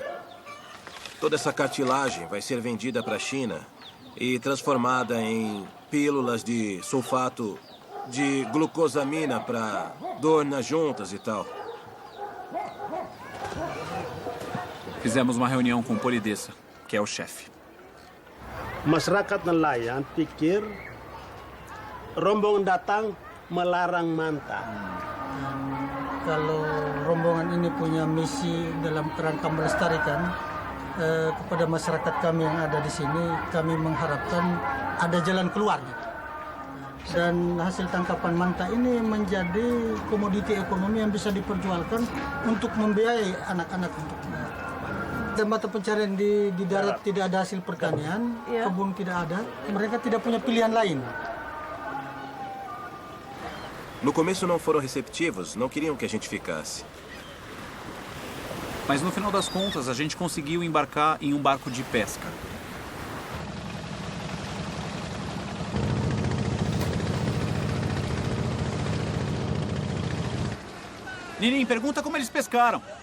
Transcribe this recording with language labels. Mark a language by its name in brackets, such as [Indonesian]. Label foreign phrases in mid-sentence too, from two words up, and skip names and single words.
[Portuguese] Toda essa cartilagem vai ser vendida para a China e transformada em pílulas de sulfato de glucosamina para dor nas juntas e tal. Fizemos uma reunião com o Polidessa, que é o chefe. [Indonesian] Masyarakat nelayan pikir rombongan datang melarang manta. Kalau rombongan ini punya misi dalam kerangka melestarikan, kepada masyarakat kami yang ada di sini, kami mengharapkan ada jalan keluar. Dan hasil tangkapan manta ini menjadi komoditi ekonomi yang bisa diperjualkan untuk membiayai anak-anak. Dan mata pencarian di darat tidak ada hasil pertanian, kebun tidak ada, mereka tidak punya pilihan lain. [Portuguese] No começo não foram receptivos, não queriam que a gente ficasse. Mas no final das contas, a gente conseguiu embarcar em um barco de pesca. Ninim, pergunta como eles pescaram.